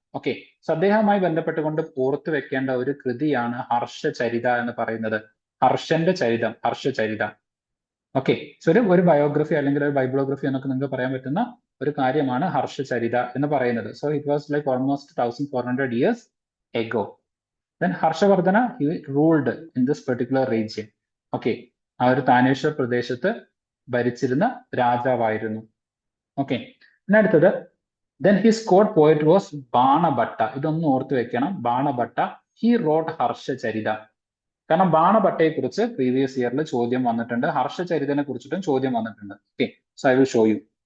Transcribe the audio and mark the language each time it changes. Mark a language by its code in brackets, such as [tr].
[ml] Okay, so അദ്ദേഹവുമായി ബന്ധപ്പെട്ടുകൊണ്ട് ഓർത്തു വെക്കേണ്ട ഒരു കൃതിയാണ് ഹർഷചരിത എന്ന് പറയുന്നത്. ഹർഷന്റെ ചരിതം, ഹർഷചരിത. ഓക്കെ, സോ ഒരു ബയോഗ്രഫി അല്ലെങ്കിൽ ഒരു ബൈബിളോഗ്രഫി എന്നൊക്കെ നിങ്ങൾക്ക് പറയാൻ പറ്റുന്ന ഒരു കാര്യമാണ് ഹർഷചരിത എന്ന് പറയുന്നത്. [en] So it was like almost 1400 years ago. Then Harshavardhana he ruled in this particular region. [ml] Okay, ആ ഒരു താനേശ്വർ പ്രദേശത്ത് ഭരിച്ചിരുന്ന രാജാവായിരുന്നു. [en] okay, [ml] പിന്നെ അടുത്തത് [en] then his court poet was Banabhatta. [ml] ഇതൊന്നും ഓർത്ത് വെക്കണം, ബാണഭട്ട. [en] he wrote [ml] Harshacharita. കാരണം ബാണഭട്ടയെ കുറിച്ച് പ്രീവിയസ് ഇയറിൽ ചോദ്യം വന്നിട്ടുണ്ട്, ഹർഷചരിതനെ കുറിച്ചിട്ടും ചോദ്യം വന്നിട്ടുണ്ട്. [en] Okay, so I will show you.